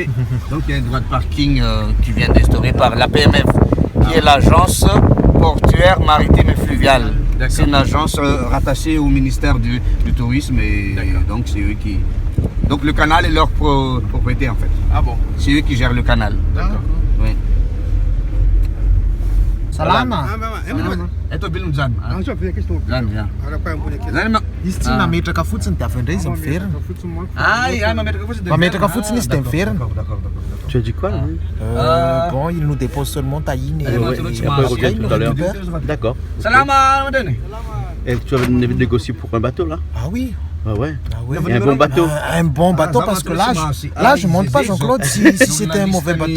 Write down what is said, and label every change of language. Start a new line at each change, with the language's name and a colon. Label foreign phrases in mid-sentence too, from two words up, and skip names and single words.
French: Donc il y a un droit de parking qui vient d'instaurer par la PMF, qui est l'agence portuaire maritime et fluviale. C'est une agence rattachée au ministère du tourisme et donc c'est eux qui. Donc le canal est leur propriété en fait. Ah bon? C'est eux qui gèrent le canal. D'accord. Oui.
Malagasy: Salama. Eto bill mzan. Zan ya. Zan ma. Izy mametraka fotsiny dia avy indray izy miverina. Mametraka fotsiny. Mametraka fotsiny izy dia miverina.
French: Tu as dit quoi là Bon, il nous dépose seulement Taïne Et après, il revient tout à l'heure. D'accord. Salama, madame. Et tu avais négocié pour un bateau là? Ah oui. Ah ouais. Ah oui. Et un bon bateau. Un bon bateau parce que là, je ne monte pas Jean-Claude si c'était un mauvais bateau.